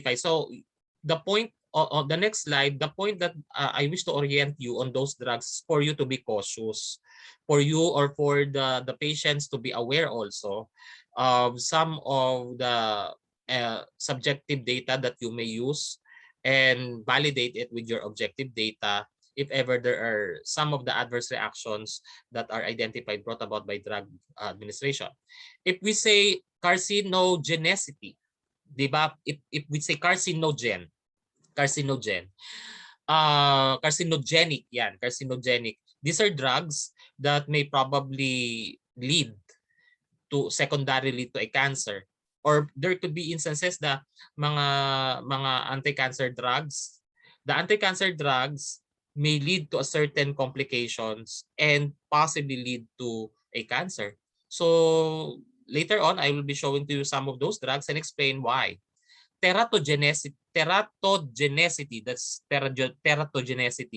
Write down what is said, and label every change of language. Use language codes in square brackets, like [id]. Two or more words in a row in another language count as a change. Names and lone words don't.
[en] So the point on the next slide, the point that I wish to orient you on those drugs for you to be cautious, for you or for the patients to be aware also of some of the subjective data that you may use and validate it with your objective data if ever there are some of the adverse reactions that are identified brought about by drug administration. If we say carcinogenicity, [tl] di ba? [en] If we say carcinogen, carcinogenic yan, carcinogenic. These are drugs that may probably lead to secondarily to a cancer, or there could be instances [tl] na mga [en] anti-cancer drugs, the anti-cancer drugs may lead to a certain complications and possibly lead to a cancer. So later on I will be showing to you some of those drugs and explain why. Teratogenicity, that's teratogenicity.